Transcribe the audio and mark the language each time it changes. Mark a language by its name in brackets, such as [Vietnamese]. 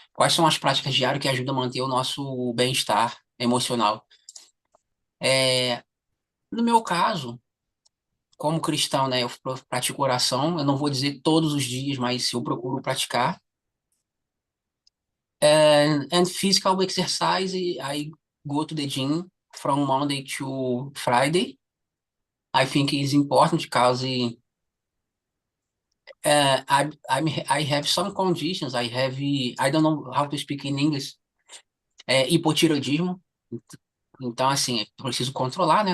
[Portuguese] Quais são as práticas diárias que ajudam a manter o nosso bem-estar emocional? É, no meu caso, como cristão, né, eu pratico oração. Eu não vou dizer todos os dias, mas eu procuro praticar. [English] And physical exercise, I go to the gym from Monday to Friday. I think it's important because I have some conditions. I don't know how to speak in English. [Portuguese] Hipotireoidismo. Então, assim, eu preciso controlar, né?